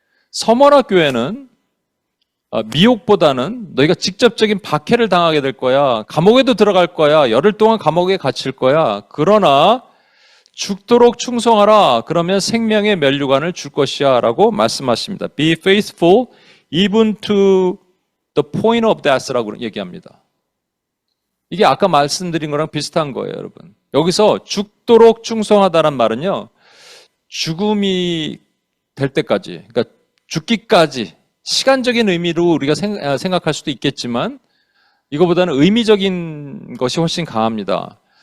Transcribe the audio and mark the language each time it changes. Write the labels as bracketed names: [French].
[Korean] 서머나 교회는 미혹보다는 너희가 직접적인 박해를 당하게 될 거야. 감옥에도 들어갈 거야. 열흘 동안 감옥에 갇힐 거야. 그러나 죽도록 충성하라. 그러면 생명의 면류관을 줄 것이야 라고 말씀하십니다. [English] Be faithful even to the point of death라고 [Korean] 얘기합니다. 이게 아까 말씀드린 거랑 비슷한 거예요, 여러분. 여기서 죽도록 충성하다는 말은요, 죽음이 될 때까지, 그러니까 죽기까지 시간적인 의미로 우리가 생각할 수도 있겠지만 이거보다는 의미적인 것이 훨씬 강합니다.